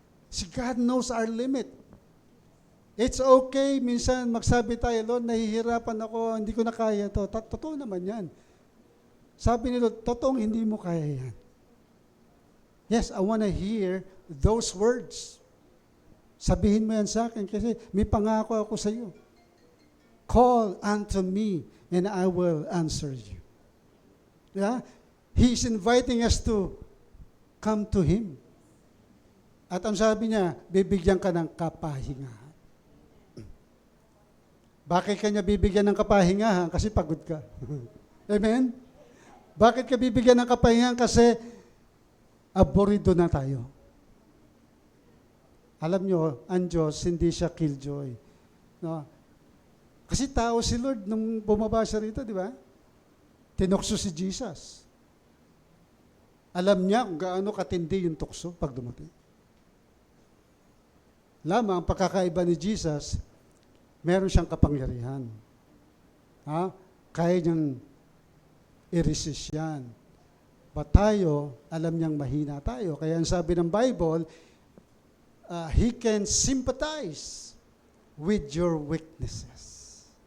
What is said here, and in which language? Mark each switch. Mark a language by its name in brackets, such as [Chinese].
[Filipino] Si God [English] knows our limit. It's okay, [Filipino] minsan magsabi tayo, Lord, nahihirapan ako, hindi ko na kaya to. Totoo naman yan. Sabi ni Lord, totoong hindi mo kaya yan. [English] Yes, I want to hear those words. [Filipino] Sabihin mo yan sa akin kasi may pangako ako sa iyo. [English] Call unto me and I will answer you. Yeah? He's inviting us to come to Him. [Filipino] At ang sabi niya, bibigyan ka ng kapahingahan. Bakit ka niya bibigyan ng kapahingahan? Kasi pagod ka. Amen? Bakit ka bibigyan ng kapahingahan? Kasi aborido na tayo. Alam nyo, ang Diyos, hindi siya killjoy. No? Kasi tao si Lord nung bumaba siya rito, di ba? Tinukso si Jesus. Alam niya kung gaano katindi yung tukso pag dumating. Lamang, ang pagkakaiba ni Jesus, meron siyang kapangyarihan. Ha? Kaya niyang i-resist yan. But tayo, alam niyang mahina tayo. Kaya ang sabi ng [English] Bible, He can sympathize with your weaknesses.